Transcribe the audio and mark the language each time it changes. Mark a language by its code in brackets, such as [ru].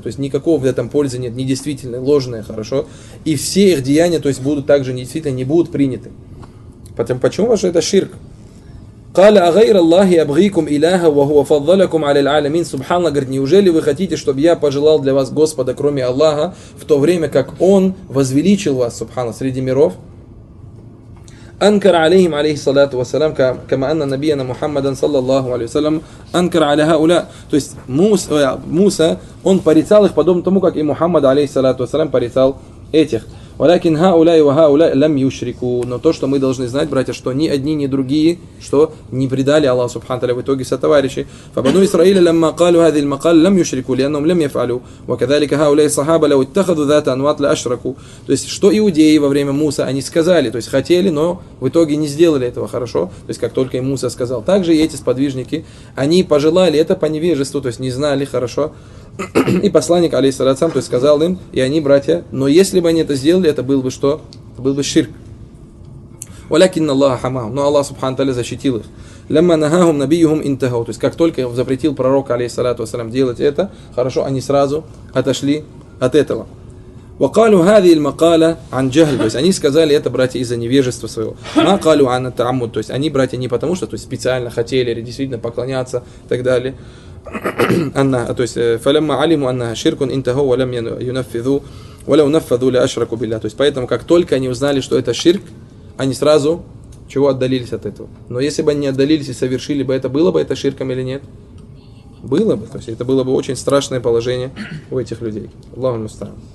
[ru] То есть никакого в этом пользы нет, недействительное, ложное, хорошо. И все их деяния, то есть будут также недействительны, не будут приняты. Потом, почему? Потому что это ширк. [ar] قال أغير الله أبغيكم إلها وهو فضلكم على العالمين سبحانه [ru] говорит, неужели вы хотите, чтобы я пожелал для вас Господа, кроме Аллаха, в то время как Он возвеличил вас, سبحانه, среди миров? [ar] أنكر عليهم عليه الصلاة والسلام كما أن نبينا محمدا صلى الله عليه وسلم أنكر على هؤلاء. [ru] То есть موسى он порицал их подобно тому, как и Мухаммад [ar] عليه الصلاة والسلام [ru] порицал этих. [ar] ولكن هؤلاء وهؤلاء لم يشركوا. [ru] Но то, что мы должны знать, братья, что ни одни, ни другие, что не предали Аллаха Субхану тааля в итоге сотоварищи. [ar] فبنو إسرائيل لما قالوا هذه المقال لم يشركوا لأنهم لم يفعلوا. وكذلك هؤلاء الصحابة لو اتخذوا ذات أنواط لأشركوا. [ru] То есть что иудеи во время Муса они сказали, то есть хотели, но в итоге не сделали этого, хорошо? То есть как только и Муса сказал, также и эти сподвижники, они пожелали это по невежеству, то есть не знали, хорошо? И посланник, алейхиссалям, то есть сказал им, и они, братья, но если бы они это сделали, это был бы что? Это был бы ширк. [ar] Валякинна Аллаха хамаху. [ru] Но Аллах, субхану тааля, защитил их. [ar] Лямма нахахум набийюхум интахау. [ru] То есть, как только запретил пророк, алейхиссалям, делать это, хорошо, они сразу отошли от этого. [ar] وقالوا هذه المقالة عن جهل. [ru] То есть они сказали это, братья, из-за невежества своего. [ar] ما قالوا عن التعمد. [ru] То есть они, братья, не потому что, то есть специально хотели или действительно поклоняться и так далее. [ar] Анна, [ru] то есть [ar] فلما علموا أنها شرك انتهوا ولم ينفذوا ولو نفذوا لأشركوا بالله. [ru] То есть поэтому как только они узнали, что это ширк, они сразу чего отдалились от этого. Но если бы они не отдалились и совершили бы это, было бы это ширком или нет? Было бы. То есть это было бы очень страшное положение у этих людей. Аллаху мустаан.